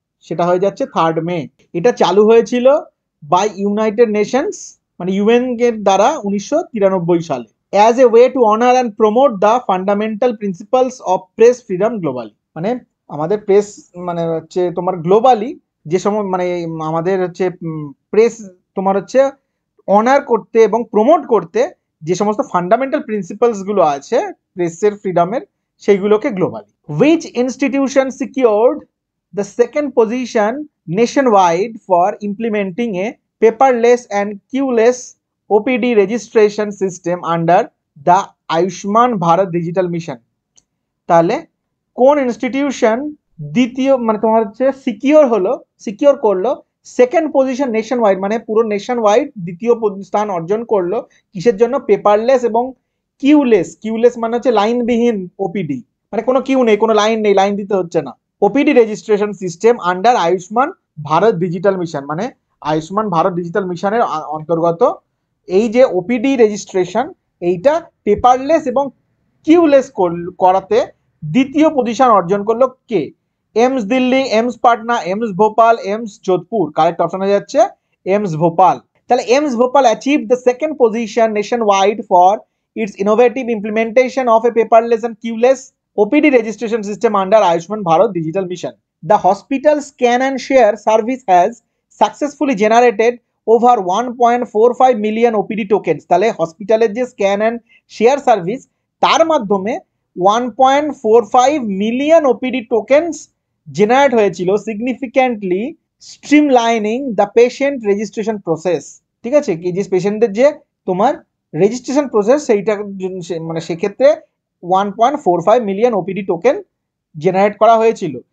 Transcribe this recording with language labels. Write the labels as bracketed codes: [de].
[bn] সেটা হয়ে যাচ্ছে 3rd মে। এটা চালু হয়েছিল [en] by United Nations [bn] মানে ইউএন এর দ্বারা 1993 সালে, [en] As a way to honour and promote the fundamental principles of press freedom globally. [bn] মানে আমাদের প্রেস মানে হচ্ছে তোমার গ্লোবালি যে সময় মানে আমাদের হচ্ছে প্রেস তোমার হচ্ছে অনার করতে এবং প্রমোট করতে যে সমস্ত ফান্ডামেন্টাল প্রিন্সিপালস গুলো আছে প্রেসের ফ্রিডমের, সেইগুলোকে globally. [en] Which institution secured the second position nationwide for implementing a paperless and queueless OPD registration system under the Ayushman Bharat Digital Mission? [bn] তাহলে কোন ইনস্টিটিউশন দ্বিতীয় মানে তোমার হচ্ছে সিকিওর করলো সেকেন্ড পজিশন নেশন ওয়াইড মানে পুরো নেশন ওয়াইড দ্বিতীয় স্থান অর্জন করলো কিসের জন্য? পেপারলেস এবং কিউলেস মানে হচ্ছে লাইনবিহীন ওপিডি, মানে কোনো কিউ নেই, কোনো লাইন নেই, লাইন দিতে হচ্ছে না। [en] OPD registration system under Ayushman Bharat digital mission [bn] মানে আয়ুষ্মান ভারত ডিজিটাল মিশনের অন্তর্গত এই যে ওপিডি রেজিস্ট্রেশন এইটা পেপারলেস এবং কিউলেস করাতে দ্বিতীয় পজিশন অর্জন করলো কে? Aims Delhi, aims Patna, aims Bhopal, aims Jodhpur. Correct option হয়ে যাচ্ছে এমস ভোপাল। [en] তাহলে AIIMS Bhopal achieved the second position nationwide for its innovative implementation of a paperless and queueless OPD registration system under Ayushman Bharat Digital Mission. The hospital scan and share service has successfully generated over 1.45 million OPD tokens. [bn] তাহলে হসপিটালের যে scan and share service তার মাধ্যমে 1.45 million OPD tokens generate হয়েছিল, [en] Significantly streamlining the patient registration process. [bn] ঠিক আছে, কি যে পেশেন্টদের যে তোমার রেজিস্ট্রেশন প্রসেস সেইটা মানে সেক্ষেত্রে 1.45 মিলিয়ন ওপিডি টোকেন জেনারেট করা হয়েছিল।